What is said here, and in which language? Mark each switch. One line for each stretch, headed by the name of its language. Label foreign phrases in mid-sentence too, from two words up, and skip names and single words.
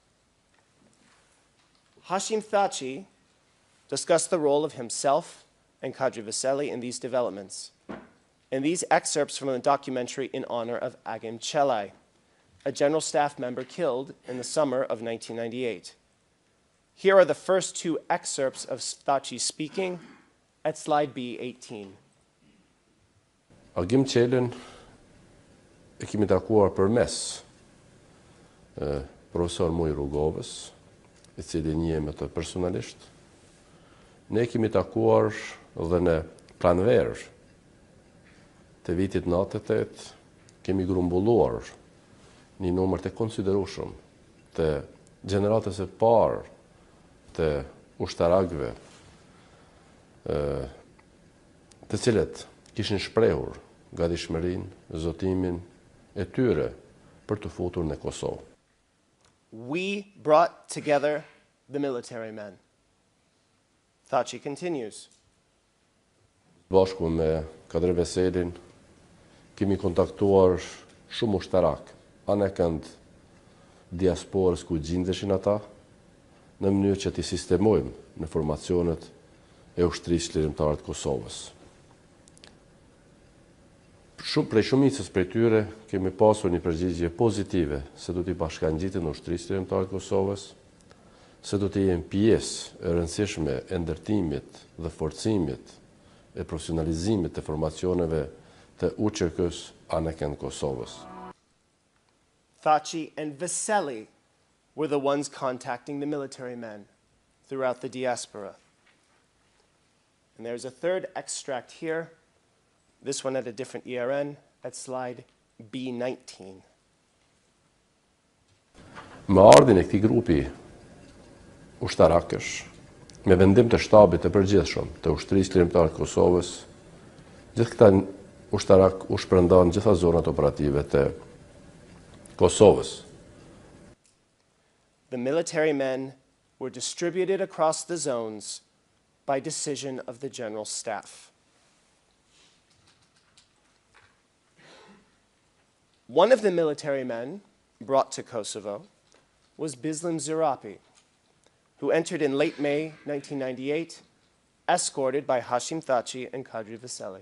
English: Hashim Thaci discussed the role of himself and Kadri Veseli in these developments. And these excerpts from a documentary in honor of Agim Chelai, a General Staff member killed in the summer of 1998. Here are the first two excerpts of Thaci speaking at slide B18.
Albanian: Agim Chelën e kemi takuar përmes profesor Muj Rugovës, i cili njihem të personalisht. Ne kemi takuar dhe në pranverë të vitit 98, kemi grumbulluar një numër të konsiderueshëm të gjeneratës së parë të ushtarakëve, të cilët kishin shprehur gatishmërinë, zotimin e tyre për të futur në Kosovë.
English: We brought together the military men. Thaci continues.
Albanian: Bashku me Kadri Veselin, kemi kontaktuar shumë ushtarak, anë kënd diasporës ku gjindeshin ata, në mënyrë që t'i sistemojmë në formacionet e ushtrisë çlirimtare të Kosovës. Prej shumicës prej tyre kemi pasur një përgjigje pozitive se do t'i bashkangjitin në ushtrisë çlirimtare të Kosovës, se do të jenë pjesë e rëndësishme e ndërtimit dhe forcimit e profesionalizimit të formacioneve të UÇK-s anë kënd Kosovës.
English: Thaci and Veseli were the ones contacting the military men throughout the diaspora. And there's a third extract here, this one at a different ERN, at slide B19.
Albanian: Me ardhin e këtij grupi ushtarakësh, me vendim të shtabit të përgjithshëm të ushtrisë çlirimtare të Kosovës, gjithë këta ushtarak u shpërndan gjitha zonat operative të Kosovës.
English: The military men were distributed across the zones by decision of the General Staff. One of the military men brought to Kosovo was Bislim Zirapi, who entered in late May 1998, escorted by Hashim Thaci and Kadri Veseli.